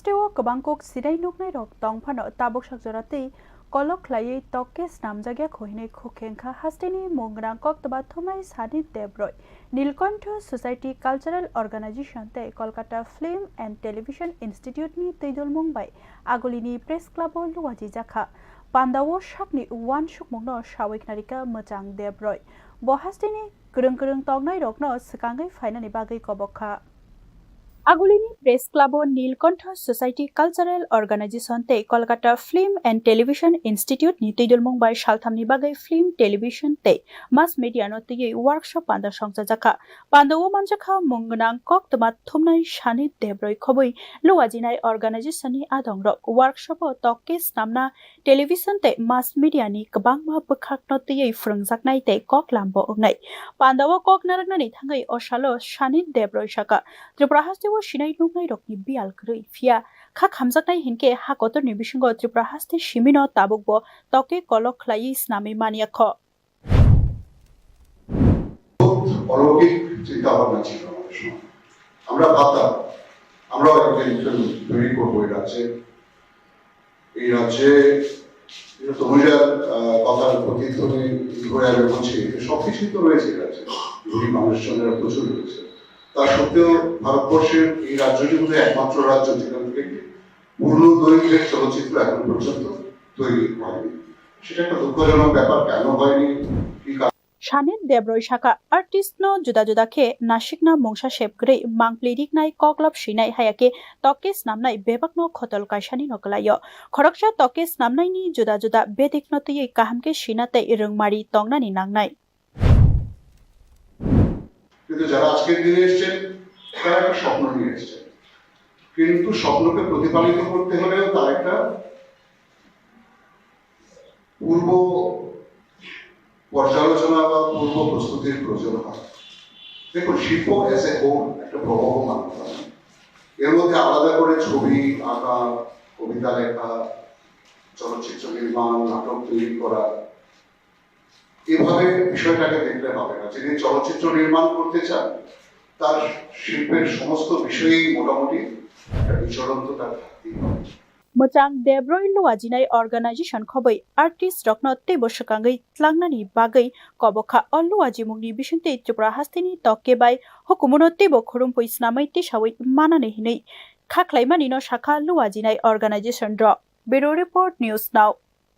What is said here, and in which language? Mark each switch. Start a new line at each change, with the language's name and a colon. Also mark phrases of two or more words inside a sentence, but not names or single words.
Kok Borok: kebangkok sidai nuknai rok tongphano tabok sakjaratei kolok khlaiei tokkes namjagya khohinei khokengkha hasteni mongrang kok taba thumai sani debroi নীলকণ্ঠ সোসাইটি কালচারাল অর্গানাইজেশন te kolkata film and television institute ni teidol mumbai agolini press club luwaji jakha pandawo shakni wan shukmungno shawik narika machang debroi bohasteni kurung tongnai rokno sikangai fainani bagai kobokha Agulini Press Club নীলকণ্ঠ সোসাইটি কালচারাল অর্গানাইজেশন te Kolkata Film and Television Institute ni teidol mumbai shalthamni bagai film television te
English: mass media
Kok Borok: no tei workshop panda songja jakha pandawo manjakha mungnang kok toma thumnai shani debroi khoboi luwajinai organization ni adongrok workshop o tokkes namna television te
English: mass media
Kok Borok: ni kabangma bukhak no tei frungjaknai te kok lambo ongnai pandawo kok naraknani thangai osalo shani debroi shaka Tripura o sinai nuknai rokni bial krui fia kha khamjaknai hinke hakotor ni bisingo Tripura haste simino tabukbo toke kolok khlai snami mania kho
Bangla: অলৌকিক চিন্তা ভাবনা ছিল আমরা ভাবতাম আমরাও একটা ফিল্ম তৈরি করবো এই রাজ্যে তনুজার কথার প্রতিধ্বনি ধরে আমি বলছি সবকিছুই তো রয়েছে এই রাজ্যে গরিব মানুষজনেরা প্রচুর রয়েছে তা সত্ত্বেও ভারতবর্ষের এই রাজ্যটি বোধ একমাত্র রাজ্য যেখান থেকে পূর্ণ দৈর্ঘ্যের চলচ্চিত্র এখন পর্যন্ত তৈরি হয়নি সেটা একটা দুঃখজনক ব্যাপার কেন হয়নি
Kok Borok: Shanit Debroi Shaka artist no juda khe Nashikna Mongsha Shepgrei Mangplirik nai koklap shinai hayake Tokes namnai bebak no khotol kaishani no kalayo Khoroksha Tokes namnai ni juda bedik no tei kahamke shinate rungmari tongnani nangnai
Bangla: কিন্তু যারা আজকের দিনে এসেছেন তারা একটা স্বপ্ন নিয়ে এসেছেন কিন্তু স্বপ্নকে প্রতিপালিত করতে হলেও তার একটা পূর্ব পর্যালোচনা বা পূর্ব প্রস্তুতির প্রয়োজন হয় দেখুন শিল্প
English: as a whole
Bangla: একটা প্রবহমান এর মধ্যে আলাদা করে ছবি আঁকা কবিতা লেখা চলচ্চিত্র নির্মাণ নাটক তৈরি করা এভাবে বিষয়টাকে দেখলে হবে না যিনি চলচ্চিত্র নির্মাণ করতে চান তার শিল্পের সমস্ত বিষয়েই মোটামুটি একটা বিচরণতা তার থাকতেই হবে
Kok Borok: Mochang Debroi luwajinai organization khobai artist rokno tebo shakangai tlangnani bagai kobokha luwaji mungni bisinte Tripura hasteni tokke bai hukumuno tebo khorumpoi snamai tisawai manane hinei khaklaimani no shakha luwajinai organization dro Bureau Report News Now